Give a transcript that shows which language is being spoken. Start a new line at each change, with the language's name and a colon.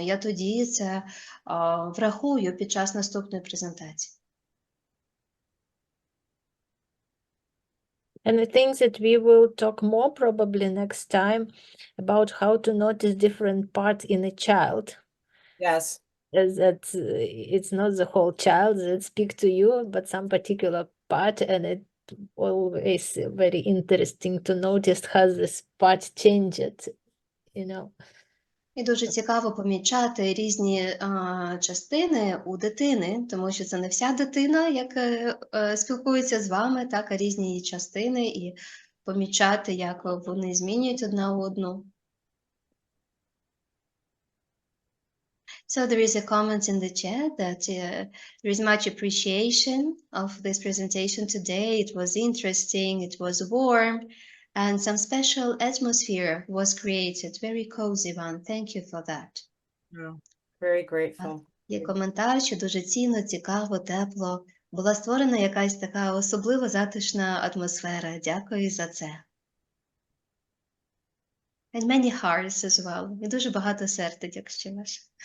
Ukrainian: Я тоді це врахую під час наступної презентації.
English: And I think that we will talk more probably next time about how to notice different parts in a child. Yes. As that it's not the whole child that speak to you, but some particular part, and it always very interesting to notice how this part changed, you know.
Ukrainian: І дуже цікаво помічати різні частини у дитини, тому що це не вся дитина, як спілкується з вами, так, а різні її частини, і помічати, як вони змінюють одна одну.
English: So there is a comment in the chat that there is much appreciation of this presentation today. It was interesting, it was warm, and some special atmosphere was created. Very cozy one. Thank you for that. Yeah, very grateful.
Ukrainian: Є коментар, що дуже цінно, цікаво, тепло. Була створена якась така особливо затишна атмосфера. Дякую за це.
English: And many hearts as well.
Ukrainian: І дуже багато сердець, якщо ваше.